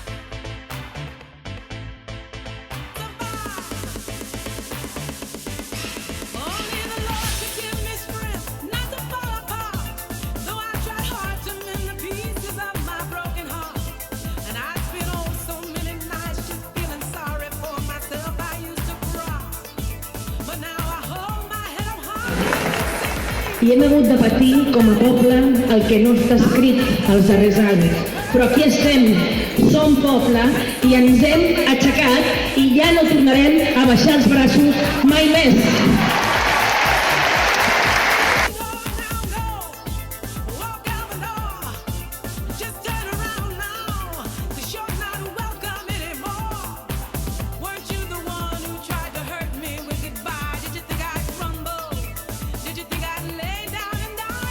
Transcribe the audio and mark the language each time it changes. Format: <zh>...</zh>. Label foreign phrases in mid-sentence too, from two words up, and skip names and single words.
<en>Only the Lord could give me strength not to fall apart. Though I tried hard to mend the pieces of my broken heart, and I spent so many nights just feeling sorry for myself. I used to cry, but now I hold my head up high.</en> <ca>I hem hagut de patir com a poble el que no està escrit als darrers anys. Però aquí estem, som poble i ens hem aixecat i ja no tornarem a baixar els braços mai més.</ca> <en>Go now, go. Walk out the door. Just turn around now, 'cause you're not welcome anymore. Weren't you the one who tried to hurt me with goodbye? Did you think I'd crumble? Did you think I'd lay down and die?</en>